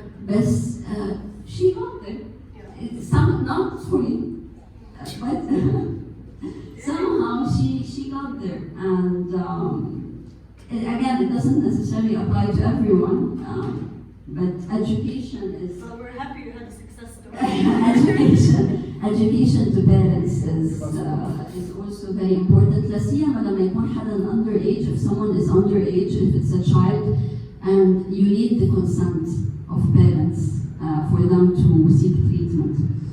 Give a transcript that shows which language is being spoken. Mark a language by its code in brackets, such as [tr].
[en] But she got there. It's not for me, but somehow she got there. And again, it doesn't necessarily apply to everyone, but education is. Well, we're happy you had a success story. Education to parents is also very important. [ar] لا سيما لما يكون حدا [en] underage. If someone is underage, if it's a child, and you need the consent of parents for them to seek treatment.